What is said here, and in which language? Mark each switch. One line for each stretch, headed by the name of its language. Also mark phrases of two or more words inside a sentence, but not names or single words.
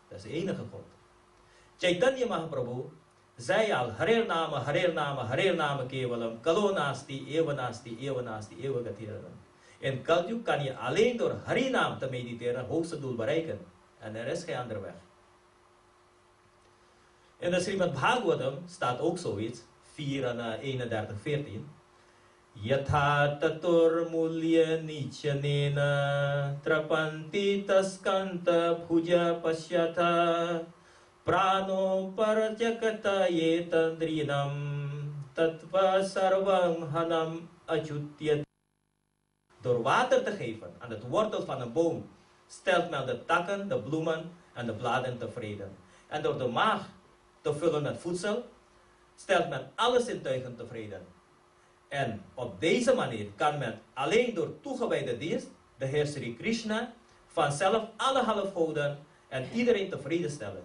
Dutch: Dat is de enige God. Chaitanya Mahaprabhu zei al,
Sanskrit: हरिर् नाम केवलम्, कलोनास्ति, एवनास्ति, एवगतिररम्.
Dutch: In Kaljuk kan je alleen door Harinam te mediteren het hoogste doel bereiken. En er is geen andere weg. In de Srimad Bhagavatam staat ook zoiets, 4 en 31, 14.
Sanskrit: यथा ततुर् मुल्य निचनेन त्रपन्ति तस्कन्त भुज पस्यथ प्रणो पर्जकत येतन्द्रिनम् तत्व सर्वम् हनम् अचुत्यत्.
Dutch: Door water te geven aan het wortel van een boom stelt men de takken, de bloemen en de bladeren tevreden. En door de maag te vullen met voedsel stelt men alle zintuigen tevreden. En op deze manier kan men alleen door toegewijde dienst de Heer Sri Krishna vanzelf alle halfgoden en iedereen tevreden stellen.